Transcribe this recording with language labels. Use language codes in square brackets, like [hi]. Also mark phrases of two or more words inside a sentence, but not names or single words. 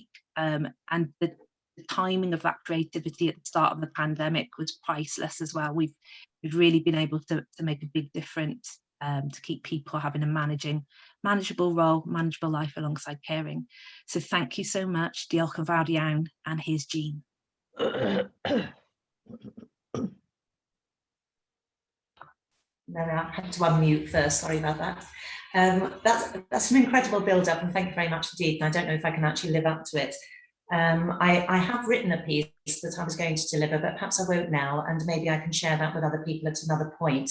[en] And the timing of that creativity at the start of the pandemic was priceless as well. We've really been able to make a big difference to keep people having a manageable role, manageable life alongside caring. So thank you so much. [cy] Diolch yn fawr iawn, [en] and here's Jean. No, I had to unmute first, sorry about that. That's an incredible build-up, and thank you very much indeed. And I don't know if I can actually live up to it. I have written a piece that I was going to deliver, but perhaps I won't now, and maybe I can share that with other people at another point.